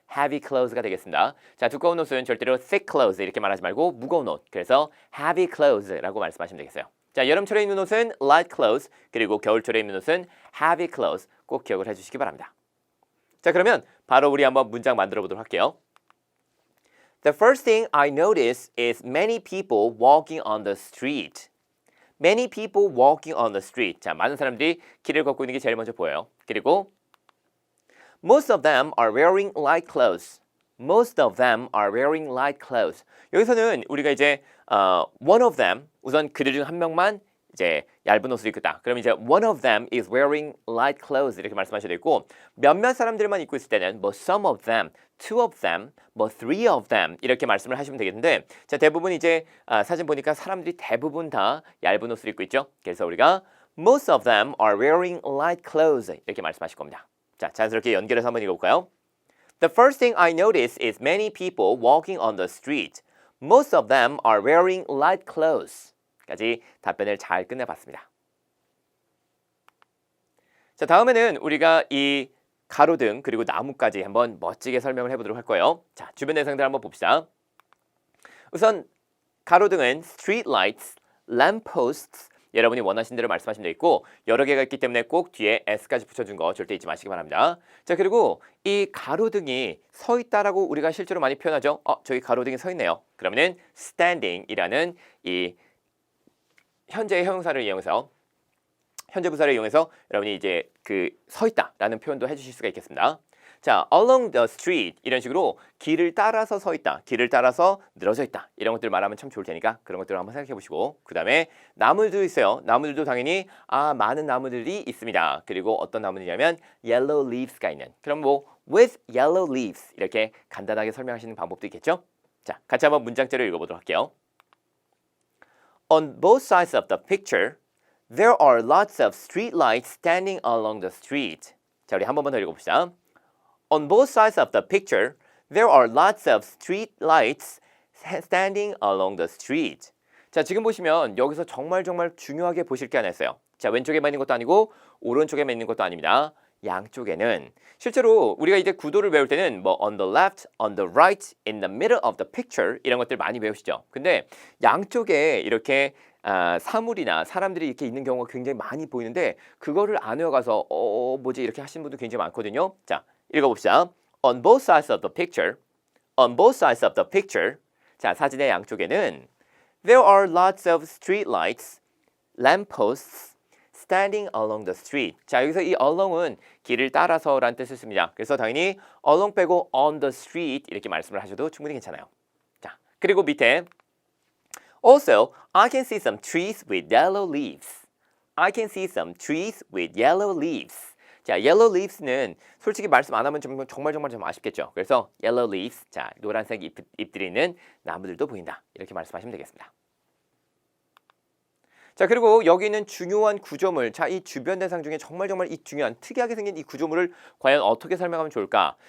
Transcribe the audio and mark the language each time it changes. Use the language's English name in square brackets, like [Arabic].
[English] heavy clothes [Korean] 가 되겠습니다. 자, 두꺼운 옷은 절대로 [English] thick clothes [Korean] 이렇게 말하지 말고 무거운 옷. 그래서 [English] heavy clothes [Korean] 라고 말씀하시면 되겠어요. 자, 여름철에 입는 옷은 [English] light clothes [Korean] 그리고 겨울철에 입는 옷은 heavy clothes 꼭 기억을 해주시기 바랍니다. 자, 그러면 바로 우리 한번 문장 만들어 보도록 할게요. [English] The first thing I notice is many people walking on the street. Many people walking on the street. [Korean] 자, 많은 사람들이 길을 걷고 있는 게 제일 먼저 보여요. 그리고 [English] most of them are wearing light clothes. Most of them are wearing light clothes. [Korean] 여기서는 우리가 이제 [English] one of them [Korean] 우선 그들 중 한 명만 이제 얇은 옷을 입고 있다. 그럼 이제 [English] one of them is wearing light clothes [Korean] 이렇게 말씀하셔야 되고 몇몇 사람들만 입고 있을 때는 뭐 [English] some of them, two of them, [Korean] 뭐 [English] three of them [Korean] 이렇게 말씀을 하시면 되겠는데 자, 대부분 이제 사진 보니까 사람들이 대부분 다 얇은 옷을 입고 있죠. 그래서 우리가 [English] most of them are wearing light clothes [Korean] 이렇게 말씀하실 겁니다. 자, 자연스럽게 연결해서 한번 읽어볼까요? [English] The first thing I notice is many people walking on the street. Most of them are wearing light clothes. [Korean] 까지 답변을 잘 끝내봤습니다. 자, 다음에는 우리가 이 가로등 그리고 나무까지 한번 멋지게 설명을 해보도록 할 거예요. 자, 주변 대상들 한번 봅시다. 우선 가로등은 street lights, lamp posts 여러분이 원하신 대로 말씀하시면 되겠고 여러 개가 있기 때문에 꼭 뒤에 s까지 붙여준 거 절대 잊지 마시기 바랍니다. 자, 그리고 이 가로등이 서 있다라고 우리가 실제로 많이 표현하죠. 저기 가로등이 서 있네요. 그러면은 standing이라는 이 현재의 형용사를 이용해서 현재 부사를 이용해서 여러분이 이제 그 서 있다라는 표현도 해주실 수가 있겠습니다. 자, [English] along the street [Korean] 이런 식으로 길을 따라서 서 있다, 길을 따라서 늘어져 있다 이런 것들을 말하면 참 좋을 테니까 그런 것들을 한번 생각해 보시고 그 다음에 나무들도 있어요. 나무들도 당연히 많은 나무들이 있습니다. 그리고 어떤 나무들이냐면 [English] yellow leaves [Korean] 가 있는 그럼 뭐 [English] with yellow leaves [Korean] 이렇게 간단하게 설명하시는 방법도 있겠죠. 자, 같이 한번 문장제를 읽어보도록 할게요. [English] On both sides of the picture, there are lots of street lights standing along the street. [Korean] 자, 우리 한 번만 더 읽어봅시다. [English] On both sides of the picture, there are lots of street lights standing along the street. [Korean] 자, 지금 보시면 여기서 정말 중요하게 보실 게 하나 있어요. 자, 왼쪽에만 있는 것도 아니고 오른쪽에만 있는 것도 아닙니다. 양쪽에는 실제로 우리가 이제 구도를 외울 때는 뭐 [English] on the left, on the right, in the middle of the picture [Korean] 이런 것들 많이 배우시죠. 근데 양쪽에 이렇게 사물이나 사람들이 이렇게 있는 경우가 굉장히 많이 보이는데 그거를 안 외워가서 뭐지 이렇게 하시는 분도 굉장히 많거든요. 자, 읽어봅시다. [English] On both sides of the picture, on both sides of the picture. [Korean] 자, 사진의 양쪽에는 [English] there are lots of street lights, lamp posts standing along the street. [Korean] 자, 여기서 이 along은 길을 따라서라는 뜻을 씁니다. 그래서 당연히 along 빼고 [English] on the street [Korean] 이렇게 말씀을 하셔도 충분히 괜찮아요. 자, 그리고 밑에 [English] Also, I can see some trees with yellow leaves. I can see some trees with yellow leaves. [Korean] 자, [English] yellow leaves [Korean] 는 솔직히 말씀 안 하면 정말 좀 아쉽겠죠. 그래서 [English] yellow leaves, [Korean] 자, 노란색 잎들이 있는 나무들도 보인다. 이렇게 말씀하시면 되겠습니다. 자, 그리고 여기 있는 중요한 구조물, 자, 이 주변 대상 중에 정말 이 중요한 특이하게 생긴 이 구조물을 과연 어떻게 설명하면 좋을까?